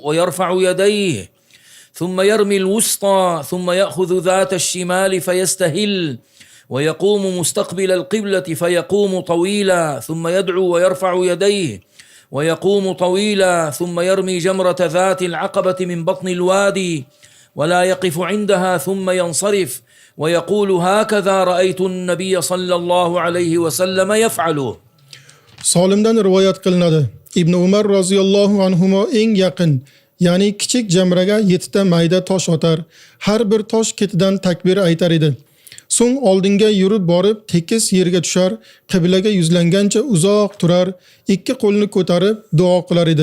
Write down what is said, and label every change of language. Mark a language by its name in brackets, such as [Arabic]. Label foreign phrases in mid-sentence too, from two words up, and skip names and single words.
[Arabic] ويرفع يديه ثم يرمي الوسطى ثم يأخذ ذات الشمال فيستهل ويقوم مستقبل القبلة فيقوم طويلا ثم يدعو ويرفع يديه ويقوم طويلا ثم يرمي جمرة ذات العقبة من بطن الوادي ولا يقف عندها ثم ينصرف ويقول هكذا رأيت النبي صلى الله عليه وسلم يفعله. [Uzbek] Solimdan rivoyat qilinadi. Ibn Umar [Arabic] رضي الله عنهما [Uzbek] eng yaqin, ya'ni kichik jamraga 7 ta mayda tosh otar. Har bir tosh ketidan takbir aytar edi. So'ng oldinga yurib borib, tekis yerga tushar, qiblaga yuzlangancha uzoq turar, ikki qo'lini ko'tarib duo qilar edi.